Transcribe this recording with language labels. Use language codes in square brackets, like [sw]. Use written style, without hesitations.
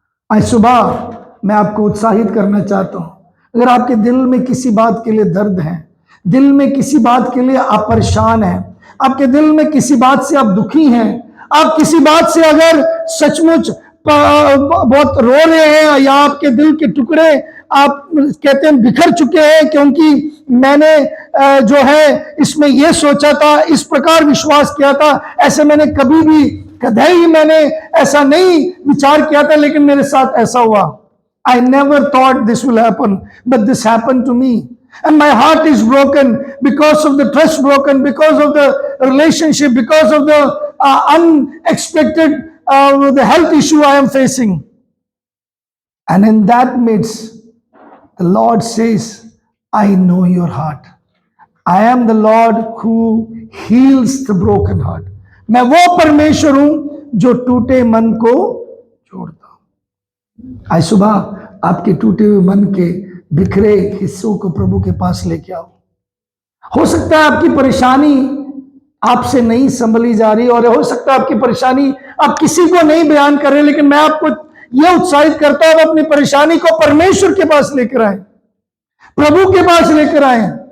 [hi] आज सुबह मैं आपको उत्साहित करना चाहता हूं, अगर आपके दिल में किसी बात के लिए दर्द है, दिल में किसी बात के लिए आप परेशान हैं, आपके दिल में किसी बात से आप दुखी हैं, आप किसी बात से अगर सचमुच बहुत रो रहे हैं, या आपके दिल के टुकड़े आप कहते हैं बिखर चुके हैं, क्योंकि मैंने जो है इसमें यह सोचा था, इस प्रकार विश्वास किया था, ऐसे मैंने कभी भी कभी मैंने ऐसा नहीं विचार किया था, लेकिन मेरे साथ ऐसा हुआ। [en] I never thought this will happen, but this happened to me. And my heart is broken because of the trust broken, because of the relationship, because of the unexpected the health issue I am facing. And in that midst, the Lord says, I know your heart. I am the Lord who heals the broken heart. [hi] मैं वो परमेश्वर हूं जो टूटे मन को जोड़ता हूं। आज सुबह आपके टूटे हुए मन के बिखरे हिस्सों को प्रभु के पास लेके आओ। हो सकता है आपकी परेशानी आपसे नहीं संभली जा रही, और हो सकता है आपकी परेशानी आप किसी को नहीं बयान कर रहे, लेकिन मैं आपको यह उत्साहित करता हूं, अपनी परेशानी को परमेश्वर के पास लेकर आए, प्रभु के पास लेकर आए।